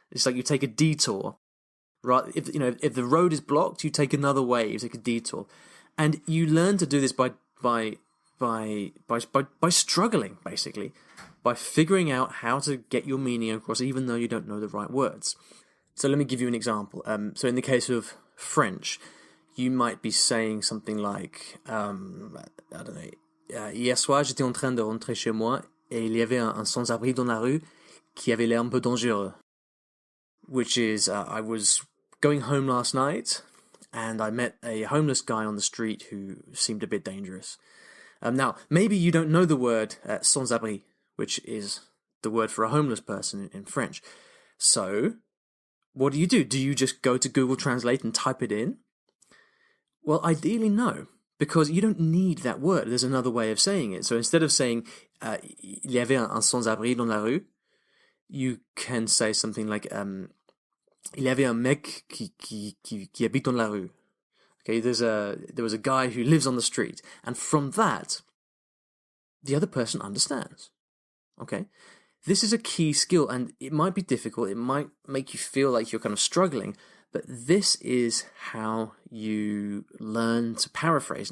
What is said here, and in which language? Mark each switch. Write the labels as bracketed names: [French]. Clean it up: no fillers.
[English] It's like you take a detour, right? If the road is blocked, you take another way. You take a detour, and you learn to do this by struggling, basically, by figuring out how to get your meaning across, even though you don't know the right words. So let me give you an example. So in the case of French, you might be saying something like, I don't know, [French] hier soir, j'étais en train de rentrer chez moi et il y avait un sans-abri dans la rue qui avait l'air un peu dangereux. [English] Which is, I was going home last night and I met a homeless guy on the street who seemed a bit dangerous. Now, maybe you don't know the word sans-abri, which is the word for a homeless person in French. So, what do? Do you just go to Google Translate and type it in? Well, ideally, no, because you don't need that word. There's another way of saying it. So instead of saying [French] il y avait un sans-abri dans la rue, [English] you can say something like [French] il y avait un mec qui habite dans la rue. [English] Okay, there was a guy who lives on the street, and from that, the other person understands. Okay, this is a key skill, and it might be difficult. It might make you feel like you're kind of struggling, but this is how you learn to paraphrase.